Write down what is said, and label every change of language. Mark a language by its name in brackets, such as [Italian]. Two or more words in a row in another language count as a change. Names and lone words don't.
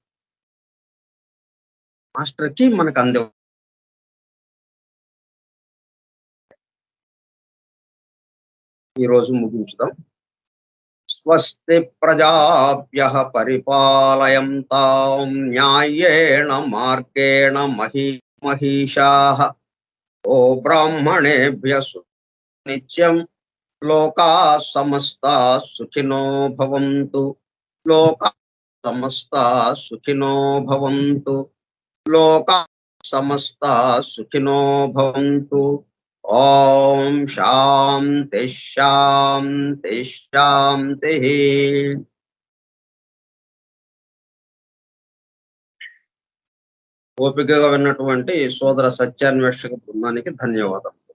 [English] master key [Telugu] మనకు ఈరోజు ముగించుదాం. [Sanskrit] स्वस्ति प्रजाभ्यः परिपालयन्तां न्यायेण मार्गेण महिषाः. ओ ब्राह्मणेभ्यः नित्यं. लोकाः समस्ताः सुखिनो भवन्तु. लोकाः समस्ताः सुखिनो भवन्तु. लोकाः समस्ताः सुखिनो भवन्तु. ओं शान्ति शान्ति शान्ति. [Telugu] ఓపికగా విన్నటువంటి సోదర సత్యాన్వేషక బృందానికి ధన్యవాదాలు.